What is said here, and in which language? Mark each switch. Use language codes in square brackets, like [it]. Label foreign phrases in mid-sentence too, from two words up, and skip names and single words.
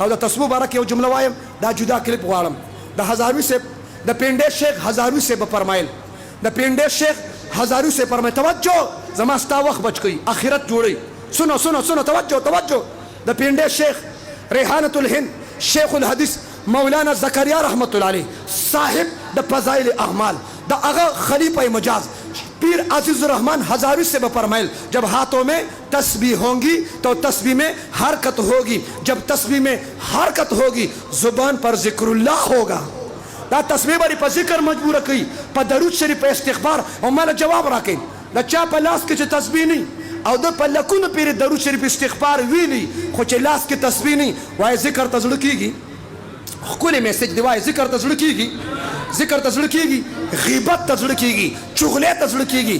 [ps] او د تسبیح بارک یو جمله وایم، دا جدا کلیپ غواړم. د هزاروي صاحب د پنډې شیخ هزاروي صاحب فرمایل، د پنډې شیخ هزاروي صاحب فرمایي توجه زما ستا وخت بچ کوي اخرت جوړي. سنو توجه. د پنډې شیخ ریحانة الهند شیخ الحدیث مولانا زکریا رحمت الله علیه صاحب د فضائل اعمال د هغه خلیفہ مجاز پیر عزیز الرحمن [ur] ہزاروی سے فرمائل جب ہاتھوں میں تسبیح ہوں گی تو تسبیح میں حرکت ہوگی، جب تسبیح میں حرکت ہوگی زبان پر ذکر اللہ ہوگا. [ps] دا تسبیح بری په ذکر مجبور کړي، په درود شریف په استغفار. او مال جواب راکړي دا چا په لاس کې چې تسبیح نه او د په لکونو پیر درود شریف استغفار ویلی خو چې لاس کې تسبیح نه وای ذکر ته زړه کیږي. خپل میسج دی وای ذکر ته زړه کیږي، ذکر ته زړه کیږي، غیبت ته زړه کیږي، چغله ته زړه کیږي.